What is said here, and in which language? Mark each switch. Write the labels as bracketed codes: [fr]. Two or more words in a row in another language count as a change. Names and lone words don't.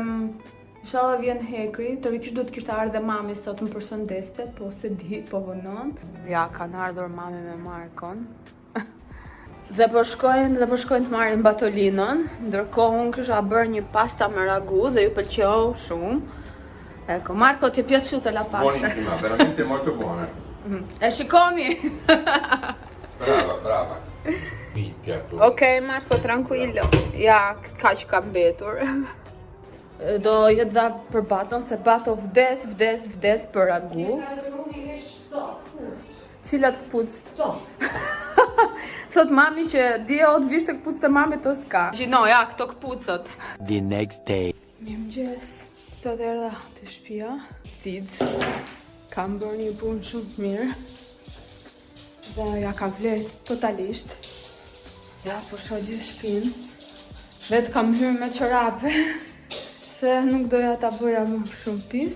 [sq] Inshallah vjen Hekri, teorikisht do të kishte ardhe mami sot më përshëndeste, po se di, po vonon. Ja, kanë ardhur mami me Markon. Dhe po shkojnë të marrin Batolinën, ndërkohë unë kisha bërë një pasta me ragu dhe ju pëlqeu shumë. [it] Ecco, Marco, ti è piaciuta la pasta? Buonissima, veramente molto buona. [sq] E shikoni? [it] Brava. Mi piace. Ok, Marco, tranquillo. [sq] Ja, kaq ka mbetur. Do jetë dha për Baton, se Bato vdes për ragu. Cilat këpuc? Këto. Thot mami që dje o të vishte këpuc të mami të s'ka. Gjino, ja, këto këpucët. [en] The next day. [sq] Mirëmëngjes. Këto të erdha të shtëpia. Cic. Kam bërë një punë shumë të mirë. Dhe ja ka vlerë totalisht. Ja, po shoh gjithë shtëpinë. Vetë kam hyrë me çorape, se nuk doja ta bëja më shumë pis.